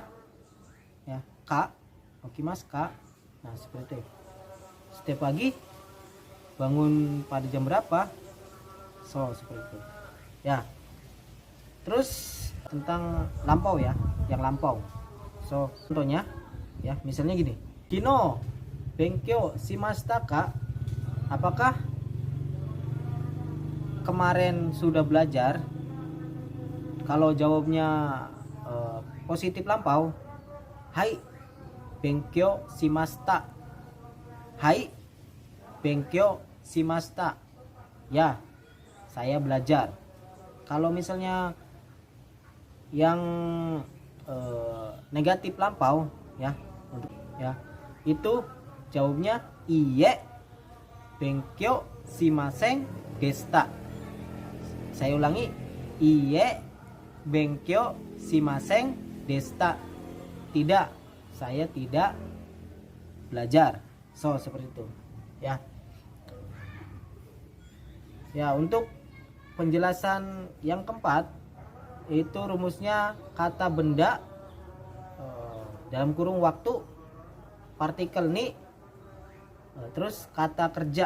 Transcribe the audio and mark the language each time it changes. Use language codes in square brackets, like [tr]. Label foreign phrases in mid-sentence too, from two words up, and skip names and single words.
[id] Ya, [ja] か起きますか? [id] Nah, seperti itu. Setiap pagi bangun pada jam berapa? So, seperti itu. Ya. Terus tentang lampau, ya, yang lampau. So, contohnya, ya, misalnya gini. [ja] 昨日勉強しましたか? [id] Apakah kemarin sudah belajar? Kalau jawabnya positif lampau, [ja] はい勉強しました. はい勉強しました. [id] Ya, saya belajar. Kalau misalnya yang negatif lampau, ya, untuk, ya, itu jawabnya [ja] いいえ勉強しませんでした. [id] Saya ulangi, [ja] いいえ勉強しませんでした. [id] Tidak, saya tidak belajar. So, seperti itu, ya. Ya, untuk penjelasan yang keempat itu rumusnya kata benda dalam kurung waktu, partikel ni, terus kata kerja.